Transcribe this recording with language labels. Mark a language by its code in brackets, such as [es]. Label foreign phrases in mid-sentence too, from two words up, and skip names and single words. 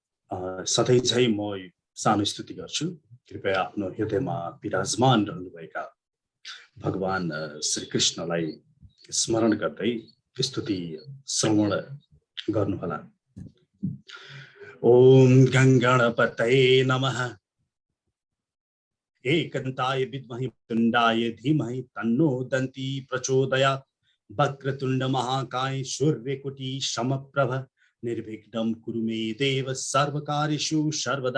[ne] सधैँ झै म सानो स्तुति गर्छु। कृपया आफ्नो हृदयमा विराजमान रहनुभएका भगवान श्री कृष्णलाई स्मरण गर्दै स्तुति श्रवण गर्नुहोला। [sa] ओम गङ्गणपतये नमः। एकदन्ताय विद्महे तुण्डाय धीमहि तन्नो दन्ती प्रचोदयात्। वक्रतुण्ड महाकाय सूर्यकोटि समप्रभ निर्विघ्नं कुरु मे देव सर्वकार्येषु सर्वदा।